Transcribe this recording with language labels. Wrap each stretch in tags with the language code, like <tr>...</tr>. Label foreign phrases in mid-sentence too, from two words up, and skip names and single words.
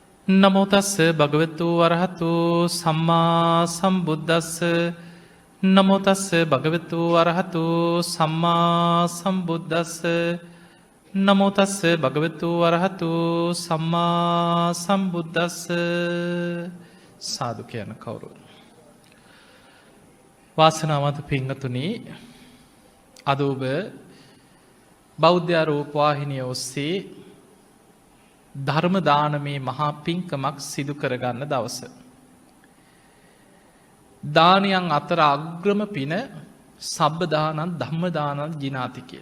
<pi>නමෝ තස්ස භගවතු වරහතු සම්මා සම්බුද්දස්ස නමෝ තස්ස භගවතු වරහතු සම්මා සම්බුද්දස්ස නමෝ තස්ස භගවතු වරහතු සම්මා සම්බුද්දස්ස</pi> <si>සාදු කියන කවුරු වාසනාවන්ත පින්වතුනි අද ඔබ බෞද්ධ රූපවාහිනිය ඔස්සේ ධර්ම දානමේ මහා පින්කමක් සිදු කරගන්න දවස. දානයන් අතර අග්‍රම පින</si> <pi>සබ්බදානං ධම්මදානං ජිනාති</pi> <si>කියන.</si>